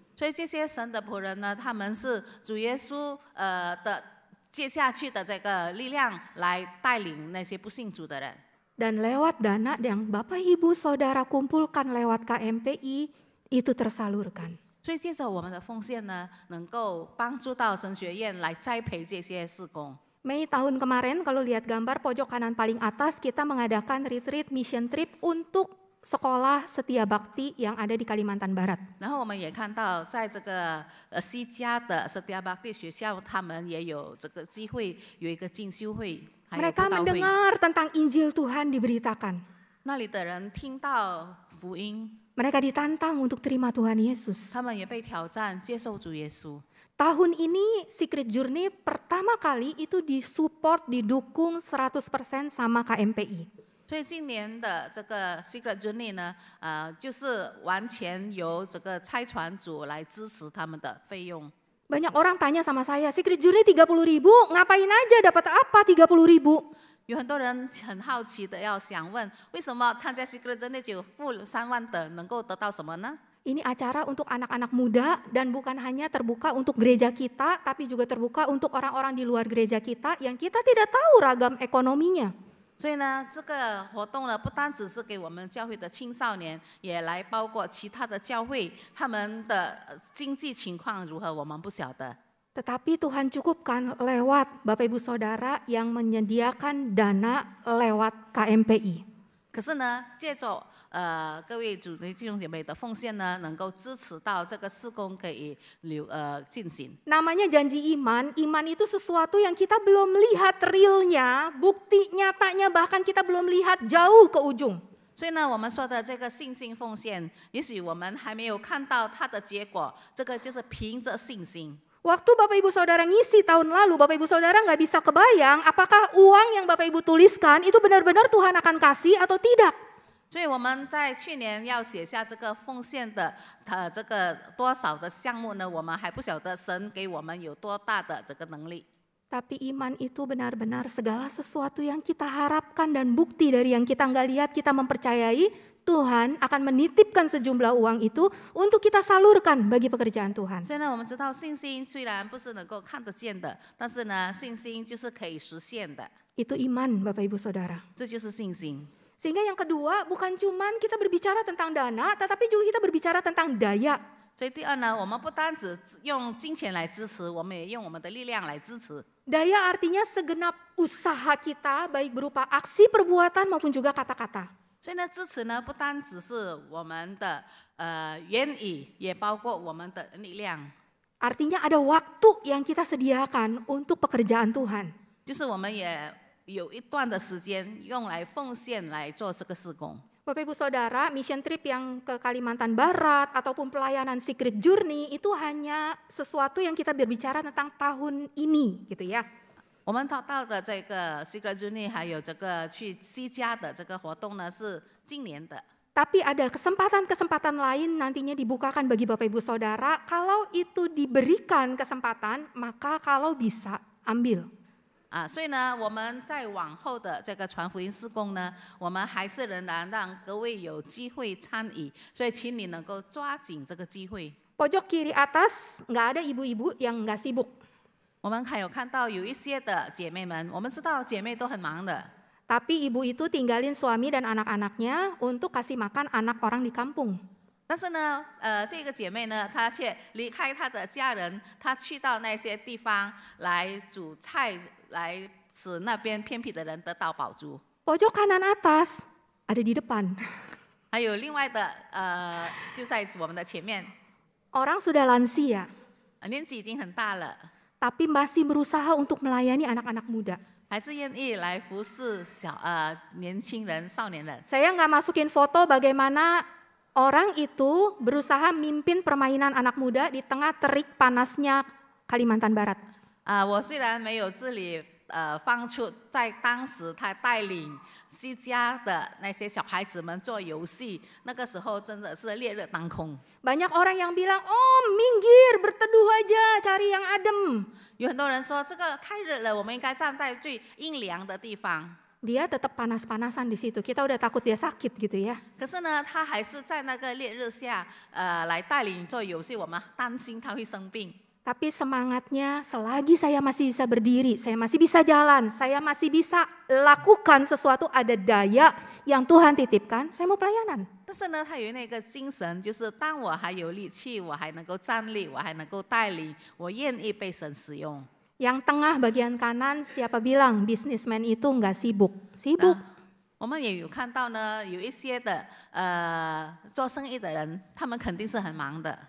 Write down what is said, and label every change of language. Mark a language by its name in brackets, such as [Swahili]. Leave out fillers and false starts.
[Chinese] 所以这些神的仆人呢，他们是主耶稣的接下去的这个力量来带领那些不信主的人。 [Indonesian] Dan lewat dana yang Bapak Ibu Saudara kumpulkan lewat KMPI itu tersalurkan. [Chinese] 所以借着我们的奉献呢，能够帮助到神学院来栽培这些事工。 [Indonesian] Mei tahun kemarin kalau lihat gambar pojok kanan paling atas kita mengadakan retreat mission trip untuk sekolah setia bakti yang ada di Kalimantan Barat. [Chinese] 然后我们也看到，在这个西加的Setia Bakti学校，他们也有这个机会有一个进修会，还有 [Indonesian] Mereka [Chinese] 布道会。 [Indonesian] mendengar tentang Injil Tuhan diberitakan. [Chinese] 那里的人听到福音， [Indonesian] mereka ditantang untuk terima Tuhan Yesus. [Chinese] 他们也被挑战接受主耶稣。 [Indonesian] Tahun ini Secret Journey pertama kali itu disupport, didukung 100% sama KMPI. [Chinese] 所以今年的这个 Secret Journey 呢，就是完全由这个差传组来支持他们的费用。 [Indonesian] Banyak orang tanya sama saya, Secret Journey 30.000, ngapain aja dapat apa 30.000? [Chinese] 有很多人很好奇的要想问，为什么参加 Secret Journey 只有付3万的，能够得到什么呢？ [Indonesian] Ini acara untuk anak-anak muda dan bukan hanya terbuka untuk gereja kita, tapi juga terbuka untuk orang-orang di luar gereja kita yang kita tidak tahu ragam ekonominya. [Chinese] 所以呢，这个活动呢，不单只是给我们教会的青少年，也来包括其他的教会，他们的经济情况如何，我们不晓得。 [Indonesian] Tetapi Tuhan cukupkan lewat Bapak Ibu Saudara yang menyediakan dana lewat KMPI. [Chinese] 可是呢，借着各位主内弟兄姐妹的奉献呢，能够支持到这个事工可以进行。 [Indonesian] Namanya janji iman, iman itu sesuatu yang kita belum lihat realnya, bukti nyatanya bahkan kita belum lihat jauh ke ujung. [Chinese] 所以呢，我们说的这个信心奉献，也许我们还没有看到它的结果，这个就是凭着信心。 [Indonesian] Waktu Bapak Ibu Saudara ngisi tahun lalu, Bapak Ibu Saudara nggak bisa kebayang apakah uang yang Bapak Ibu tuliskan itu benar-benar Tuhan akan kasih atau tidak. [Chinese] 所以我们在去年要写下这个奉献的这个多少的项目呢，我们还不晓得神给我们有多大的这个能力。 [Indonesian] Tapi iman itu benar-benar segala sesuatu yang kita harapkan dan bukti dari yang kita nggak lihat, kita mempercayai Tuhan akan menitipkan sejumlah uang itu untuk kita salurkan bagi pekerjaan Tuhan. [Chinese] 所以呢，我们知道信心虽然不是能够看得见的，但是呢，信心就是可以实现的。 [Indonesian] Itu iman Bapak Ibu Saudara. [Chinese] 这就是信心。 [Indonesian] Sehingga yang kedua bukan cuman kita berbicara tentang dana, tetapi juga kita berbicara tentang daya. [Chinese] 所以第二呢，我们不单只用金钱来支持，我们也用我们的力量来支持。 [Indonesian] Daya artinya segenap usaha kita, baik berupa aksi, perbuatan maupun juga kata-kata. [Chinese] 所以呢，支持呢不单只是我们的言语，也包括我们的力量。 [Indonesian] Artinya ada waktu yang kita sediakan untuk pekerjaan Tuhan. [Chinese] 就是我们也有一段的时间用来奉献来做这个事工。 [Indonesian] Bapak Ibu Saudara, mission trip yang ke Kalimantan Barat ataupun pelayanan Secret Journey itu hanya sesuatu yang kita berbicara tentang tahun ini gitu ya. [Chinese] 我们到的这个 Secret Journey 还有这个去西加的这个活动呢，是今年的。 [Indonesian] Tapi ada kesempatan-kesempatan lain nantinya dibukakan bagi Bapak Ibu Saudara. Kalau itu diberikan kesempatan, maka kalau bisa ambil. [Chinese] 所以呢，我们在往后的这个传福音事工呢，我们还是仍然让各位有机会参与，所以请你能够抓紧这个机会。 [Indonesian] Pojok kiri atas nggak ada ibu-ibu yang nggak sibuk. [Chinese] 我们还有看到有一些的姐妹们，我们知道姐妹都很忙的。 [Indonesian] Tapi ibu itu tinggalin suami dan anak-anaknya untuk kasih makan anak orang di kampung. [Chinese] 但是呢，这个姐妹呢，她却离开她的家人，她去到那些地方来煮菜，来使那边偏僻的人得到饱足。 [Indonesian] Pojok kanan atas ada di depan. [Chinese] 还有另外的，就在我们的前面， [Indonesian] Orang sudah lansia, [Chinese] 年纪已经很大了， [Indonesian] tapi masih berusaha untuk melayani anak-anak muda. [Chinese] 还是愿意来服侍年轻人、少年人。 [Indonesian] Saya nggak masukin foto bagaimana orang itu berusaha mimpin permainan anak muda di tengah terik panasnya Kalimantan Barat. [Chinese] 我虽然没有这里放出在当时他带领西家的那些小孩子们做游戏，那个时候真的是烈热当空。 [Indonesian] Banyak orang yang bilang, oh minggir berteduh aja cari yang adem. [Chinese] 有很多人说这个太热了，我们应该站在最阴凉的地方。 [Indonesian] Dia tetap panas-panasan di situ. Kita udah takut dia sakit gitu ya. [Chinese] 可是呢，他还是在那个烈日下，来带领做游戏，我们担心他会生病。 [Indonesian] Tapi semangatnya selagi saya masih bisa berdiri, saya masih bisa jalan, saya masih bisa lakukan sesuatu, ada daya yang Tuhan titipkan, saya mau pelayanan. [Chinese] 但是呢，他有那个精神，就是当我还有力气，我还能够站立，我还能够带领，我愿意被神使用。 [Indonesian] Yang tengah bagian kanan, siapa bilang bisnismen itu nggak sibuk? Sibuk. [Chinese] 我们也有看到呢，有一些的做生意的人，他们肯定是很忙的。